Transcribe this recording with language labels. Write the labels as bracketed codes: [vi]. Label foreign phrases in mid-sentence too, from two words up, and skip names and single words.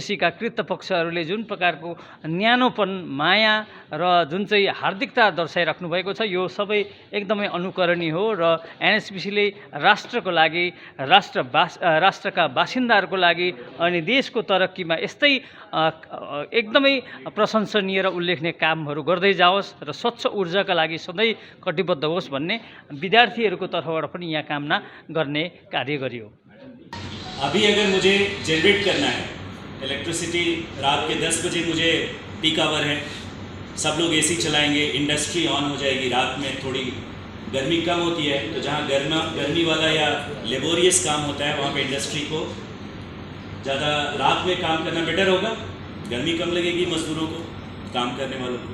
[ne] गरेका कृतपक्षहरूले जुन प्रकारको न्यानोपन, माया र जुन चाहिँ हार्दिकता दर्शाइराख्नु भएको छ, यो सबै एकदमै अनुकरणीय हो र एनएचपिसीले राष्ट्रको लागि, राष्ट्रका बासिन्दाहरूको लागि अनि देशको तरक्कीमा यस्तै एकदमै प्रशंसनीय र उल्लेखनीय कामहरू गर्दै जाओस् र स्वच्छ ऊर्जाका लागि सधैँ कटिबद्ध होस् भन्ने विद्यार्थीहरूको तर्फबाट पनि यहाँ कामना गर्ने कार्य गरियो। [hi] अभी अगर मुझे जनरेट करना है इलेक्ट्रिसिटी, रात के 10 बजे मुझे [en] peak hour [hi] है, सब लोग एसी चलाएंगे, [en] industry on [hi] हो जाएगी, रात में थोड़ी गर्मी कम होती है, तो जहाँ गर्मी वाला या लेबोरियस काम होता है वहाँ पे इंडस्ट्री को ज़्यादा रात में काम करना बेटर होगा, गर्मी कम लगेगी मजदूरों को, काम करने वालों को।